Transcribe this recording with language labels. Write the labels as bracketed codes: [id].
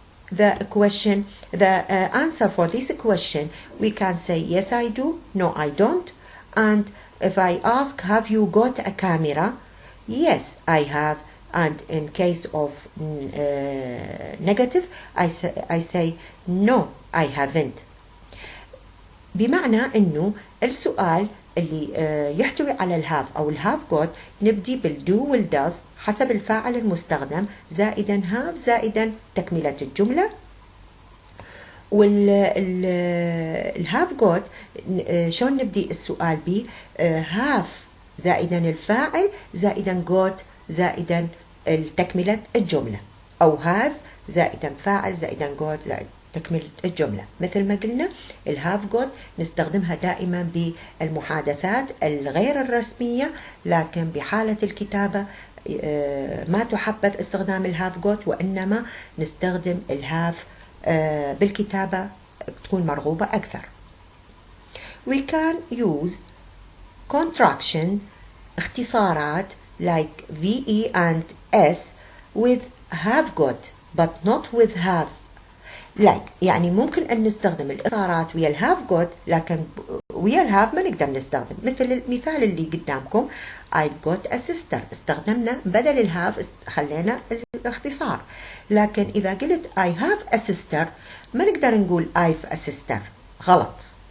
[en] The answer for this question, we can say, yes, I do. No, I don't. And if I ask, have you got a camera? Yes, I have. And in case of negative, I say, no, I haven't. [ar] بمعنى انه السؤال اللي يحتوي على الهاف او الهاف جوت نبدي بالدو والداز حسب الفاعل المستخدم زائدا هاف زائدا تكملة الجملة. والهاف جوت شلون نبدي السؤال بيه؟ هاف زائدا الفاعل زائدا جوت زائدا تكملة الجملة، او هاز زائدا فاعل زائدا جوت زائدا تكملة الجملة. مثل ما قلنا الهاف جوت نستخدمها دائما بالمحادثات الغير الرسمية، لكن بحالة الكتابة ما تحبذ استخدام الهاف جوت، وإنما نستخدم الهاف بالكتابة بتكون مرغوبة أكثر. [en] We can use contraction اختصارات like VE and S with have got but not with have. [ar] like يعني ممكن أن نستخدم الاختصارات ويا الهاف جوت، لكن ويا الهاف ما نقدر نستخدم. مثل المثال اللي قدامكم [en] I got a sister، [ar] استخدمنا بدل الهاف خلينا الاختصار. لكن إذا قلت [en] I have a sister [ar] ما نقدر نقول [en] I've a sister، [ar] غلط.